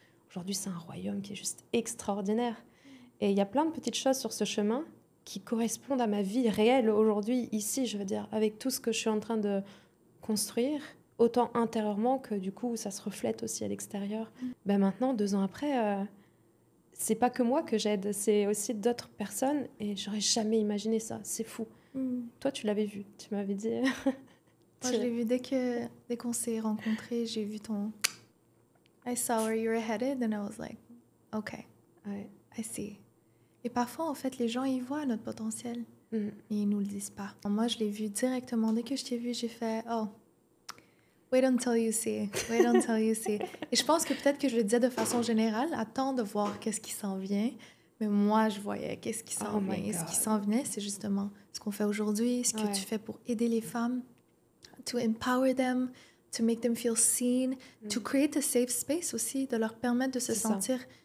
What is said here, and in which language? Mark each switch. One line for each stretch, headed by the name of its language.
French: Aujourd'hui, c'est un royaume qui est juste extraordinaire. Et il y a plein de petites choses sur ce chemin qui correspondent à ma vie réelle aujourd'hui, ici, je veux dire, avec tout ce que je suis en train de construire, autant intérieurement que du coup, ça se reflète aussi à l'extérieur. Ben maintenant, 2 ans après, c'est pas que moi que j'aide, c'est aussi d'autres personnes, et j'aurais jamais imaginé ça, c'est fou. Toi, tu l'avais vu, tu m'avais dit... Moi, je l'ai vu dès qu'on s'est rencontrés, j'ai vu ton...
English: I saw where you were headed, and I was like, okay, I see.
French: Et parfois, en fait, les gens, ils voient notre potentiel, mais ils nous le disent pas. Moi, je l'ai vu directement. Dès que je t'ai vu, j'ai fait «
English: Oh, wait until you see. Wait until you see.
French: » Et je pense que peut-être que je le disais de façon générale, attends de voir qu'est-ce qui s'en vient. Mais moi, je voyais qu'est-ce qui s'en vient. Et ce qui s'en venait, c'est justement ce qu'on fait aujourd'hui, ce que tu fais pour aider les femmes,
English: to empower them, to make them feel seen, to create a safe space
French: aussi, de leur permettre de se sentir...